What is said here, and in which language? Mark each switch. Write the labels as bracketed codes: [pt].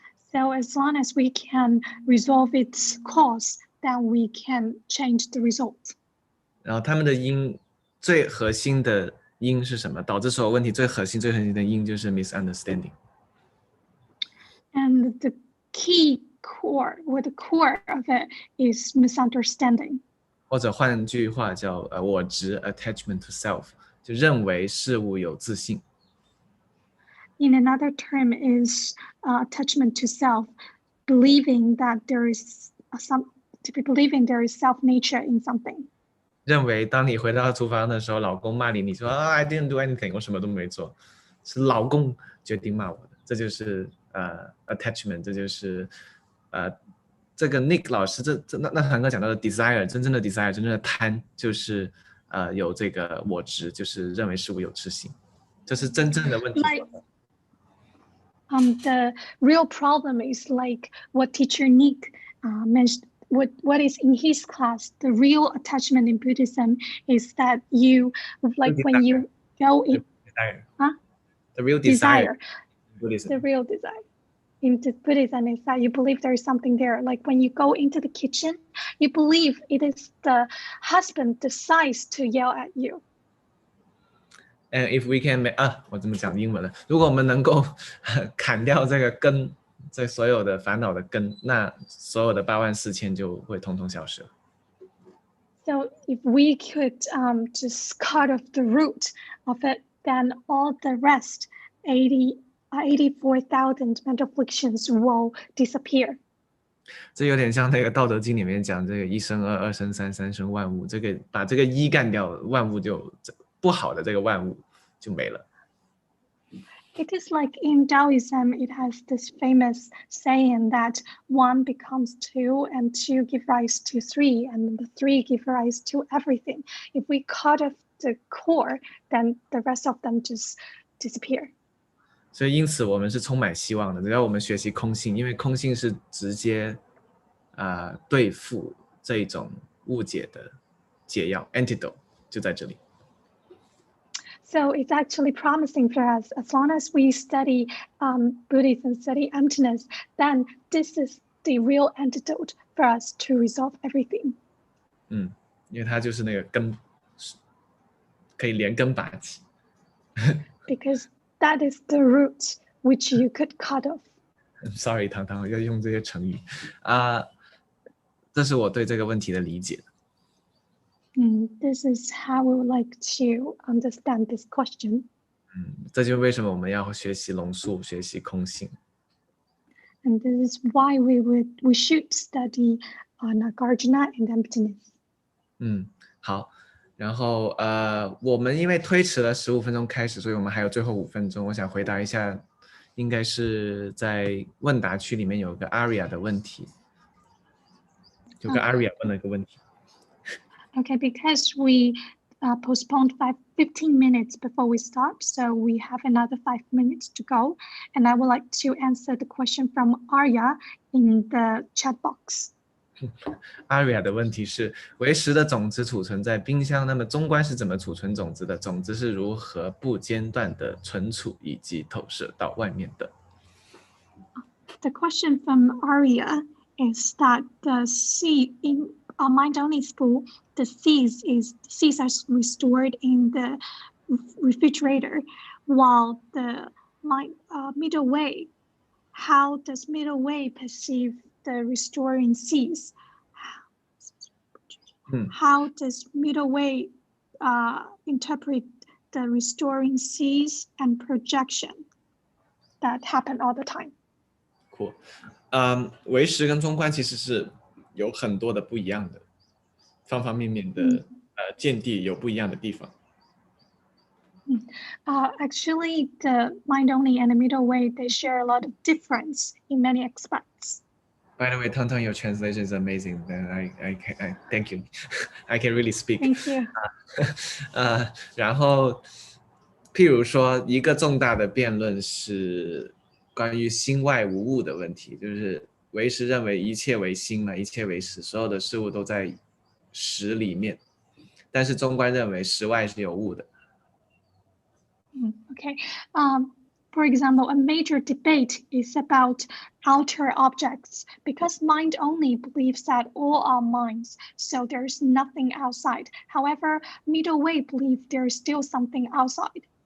[en] So as long as we can resolve its cause, then we can change the result. [zh] 然后他们的因最核心的因是什么？导致所有问题最核心的因就是 misunderstanding. [en] And the key core, or the core of it, is misunderstanding. [zh] 或者换句话叫我执 [en] attachment to self， [zh] 就认为事物有自性。 [en] In another term is attachment to self, believing that there is believing there is self nature in something. [zh] 认为当你回到厨房的时候，老公骂你说 [en] I didn't do anything， [zh] 我什么都没做，是老公决定骂我的，这就是attachment， 这就是这个 Nick 老师那堂课讲到的 desire， 真正的 desire， 真正的贪就是有这个我执，就是认为事物有自性，这是真正的问题。 [en] The real problem is like what teacher Nick mentioned. What is in his class, the real attachment in Buddhism is that you, like when you go in, the real desire. The real desire into Buddhism is that you believe there is something there. Like when you go into the kitchen, you believe it is the husband decides to yell at you. And if we can make [zh] 我怎么讲英文了？如果我们能够砍掉这个根，这所有的烦恼的根，那所有的84000就会通通消失了。 [en] So if we could just cut off the root of it, then all the rest, 84,000 mental afflictions will disappear. [zh] 这有点像那个《道德经》里面讲这个一生二，二生三，三生万物。这个把这个一干掉，万物就不好的这个万物就没了。 [en] It is like in Taoism, it has this famous saying that 1 becomes 2 and 2 give rise to 3 and the 3 give rise to everything. If we cut off the core, then the rest of them just disappear. [zh] 所以因此我们是充满希望的，只要我们学习空性，因为空性是直接对付这一种误解的解药 antidote 就在这里。 [en] So it's actually promising for us. As long as we study Buddhism, study emptiness, then this is the real antidote for us to resolve everything. [zh] 因为它就是那个根，可以连根拔起。 [en] Because that is the root which you could cut off. Sorry， [zh] 糖糖要用这些成语这是我对这个问题的理解。 [en] This is how we would like to understand this question. [zh] 这就是为什么我们要学习龙树，学习空性。 [en] And this is why we should study Nagarjuna and emptiness. [zh] 好，然后我们因为推迟了15分钟开始，所以我们还有最后5分钟。我想回答一下，应该是在问答区里面有个 Aria 的问题，有个 Aria 问了一个问题。 [en] Okay, because we postponed 15 minutes before we start, so we have another 5 minutes to go. And I would like to answer the question from Arya in the chat box. [zh] Aria 的问题是，为食的种子储存在冰箱，那么中观是怎么储存种子的？种子是如何不间断的存储以及投射到外面的？ [en] The question from Arya is that the seed in a mind-only school, the seeds are restored in the refrigerator, while the middle way, how does middle way perceive the restoring seeds? How does middle way interpret the restoring seeds and projection that happen all the time? Cool. [zh] 为食跟中观其实是有很多的不一样的，方方面面的见地有不一样的地方。 [en] Actually, the mind-only and the middle way, they share a lot of difference in many aspects. By the way, Tang, your translation is amazing. I thank you. I can really speak. Thank you. [zh] 然后，譬如说，一个重大的辩论是关于心外无物的问题，就是唯识认为一切为心嘛，一切为识，所有的事物都在识里面，但是中观认为识外是有物的。 [en] Okay. For example, a major debate is about outer objects because mind only believes that all are minds, so there's nothing outside. However, middle way believe there's still something outside.